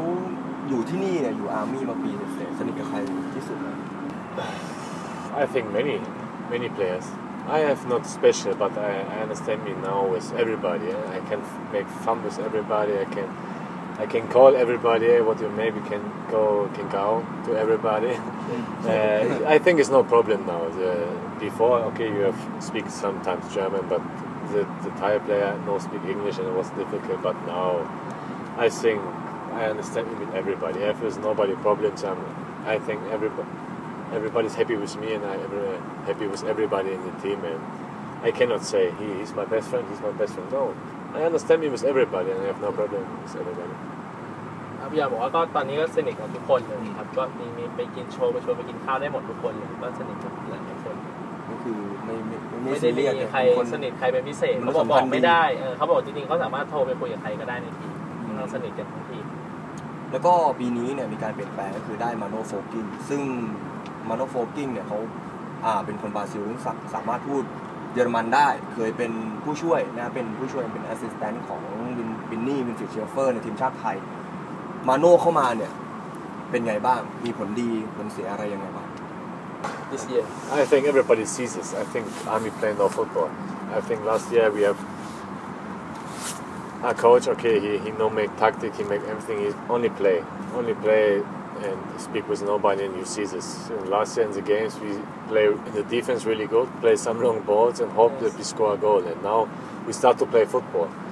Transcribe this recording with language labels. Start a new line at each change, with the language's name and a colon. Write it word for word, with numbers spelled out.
Thai: แล้วอยู่ที่นี่เนี่ยอยู่อาร์มี่มาปีเศษสนิทกับใครที่สุดนะ
English: I think many many players I have not special but I, I understand me now with everybody I can make fun with everybody I can I can call everybody what you maybe can go can go to everybody uh, I think it's no problem now the, before okay you have speak sometimes German but the, the Thai player no speak English and it was difficult but now I think I understand it with everybody. If there's nobody problems, um, I think everybody, everybody's happy with me, and I'm uh, happy with everybody in the team. And I cannot say he, he's my best friend. He's my best friend. No, I understand me with everybody, and I have no problem with everybody.
Thai: พี่อยากบอกว่าก็ตอนนี้ก็สนิทกับทุกคนเลยครับก็มีมีไปกินโชว์ไปชวนไปกินข้าวได้หมดทุกคนเลยก็สนิทกับหลายคน ก็คือไม่ไม่ ไม่ได้มีใครสนิทใครเป็นพิเศษเขาบอกบอกไม่ได้เออเขาบอกจริงๆเขาสามารถโทรไปคุยกับใครก็ได้ในทีมเราสนิทกันทั้งทีม แล้วก็ปีนี้เนี่ยมีการเปลี่ยนแปลงก็คือได้มาโนโฟกิ้งซึ่งมาโนโฟกิ้งเนี่ยเขาอ่าเป็นคนบราซิลที่สามารถพูดเยอรมันได้เคยเป็นผู้ช่วยนะเป็นผู้ช่วยเป็นแอสซิสแตนต์ของวินนี่วินฟิลเชฟเฟอร์ในทีมชาติไทยมาโนเข้ามาเนี่ยเป็นไงบ้างมีผลดีผลเสียอะไรยังไงบ้าง
English: This year I think everybody sees this I think Army playing no football I think last year we have a coach, okay, he, he no make tactic, he make everything, he only play, only play and speak with nobody and you see this. And last year in the games we play in the defense really good, play some long balls and hope yes. that we score a goal and now we start to play football.